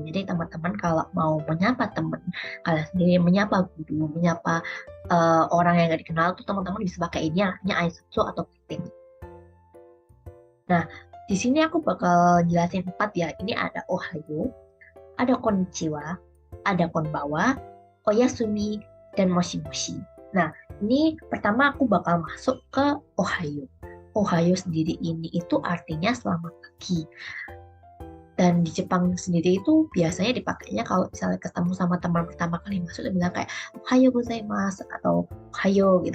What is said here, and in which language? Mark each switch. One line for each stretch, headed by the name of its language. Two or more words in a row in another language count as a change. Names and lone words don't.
Indonesian: Jadi teman-teman kalau mau menyapa teman kalian sendiri, menyapa guru, menyapa orang yang gak dikenal, tuh teman-teman bisa pakai ini artinya aisatsu atau greeting. Nah, di sini aku bakal jelasin 4 ya. Ini ada ohayo, ada konnichiwa, ada konbawa, oyasumi, dan
Japanese: もしもし.
Indonesian: Nah, ini pertama aku bakal masuk ke Ohayo. Ohayo sendiri ini itu artinya selamat pagi. Dan di Jepang sendiri itu biasanya dipakainya kalau misalnya ketemu sama teman pertama kali masuk, dia bilang kayak
Japanese: おはようございます
Indonesian: atau Ohayo gitu.